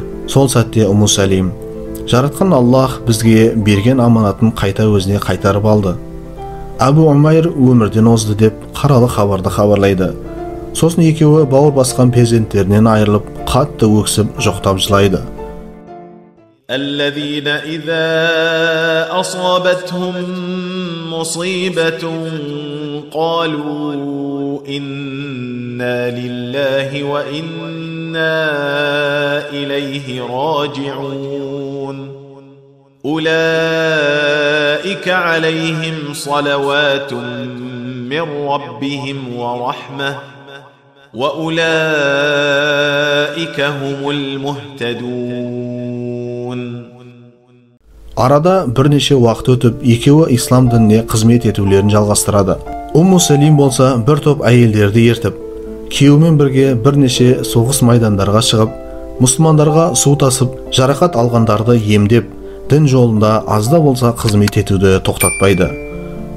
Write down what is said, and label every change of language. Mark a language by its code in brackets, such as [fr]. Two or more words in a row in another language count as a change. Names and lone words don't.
[kk] Сол сәтте Умму Салим: "Жаратқан Аллах бізге берген аманатын қайта өзіне қайтарып алды. Абу Умайр өмірден озды" деп қаралы хабарды хабарлайды. Сосын екеуі бауыр басқан перзенттерінен айырылып, қатты өксіп, жоқтап жылайды. [ar] الذين إذا أصابتهم مصيبة قالوا إنا لله وإنا إليه راجعون أولئك عليهم صلوات من ربهم ورحمة وأولئك هم المهتدون. [kk] Арада бірнеше уақыт өтіп, екеуі ислам дініне қызмет етулерін жалғастырады. Умму Салим болса бір топ әйелдерді ертіп, күйеуімен бірге бірнеше соғыс майдандарға шығып, мұсылмандарға су тасып, жарақат алғандарды емдеп, дін жолында азда болса қызмет етуді тоқтатпайды.